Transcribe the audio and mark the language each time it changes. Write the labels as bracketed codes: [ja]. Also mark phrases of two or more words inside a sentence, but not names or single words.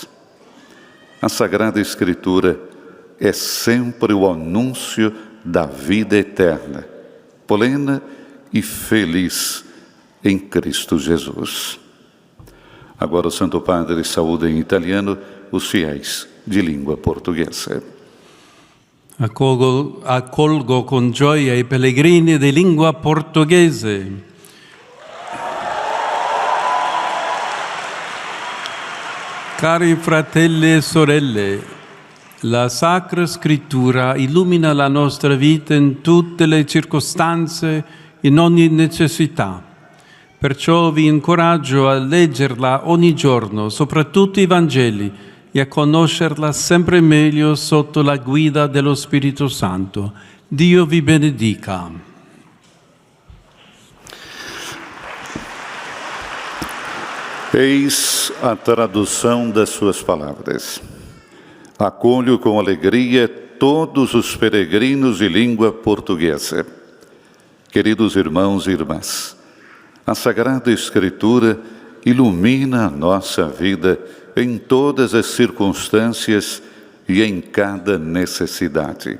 [pt] A Sagrada Escritura é sempre o anúncio da vida eterna, plena e feliz em Cristo Jesus. Agora o Santo Padre saúda em italiano os fiéis [it] di lingua portoghese. Accolgo con gioia i pellegrini di lingua portoghese. Cari fratelli e sorelle, la Sacra Scrittura illumina la nostra vita in tutte le circostanze, in ogni necessità. Perciò vi incoraggio a leggerla ogni giorno, soprattutto i Vangeli, e a conoscerla sempre meglio sotto la guida dello Spirito Santo. Dio vi benedica. [pt] Eis a tradução das suas palavras. Acolho com alegria todos os peregrinos de língua portuguesa. Queridos irmãos e irmãs, a Sagrada Escritura ilumina a nossa vida em todas as circunstâncias e em cada necessidade.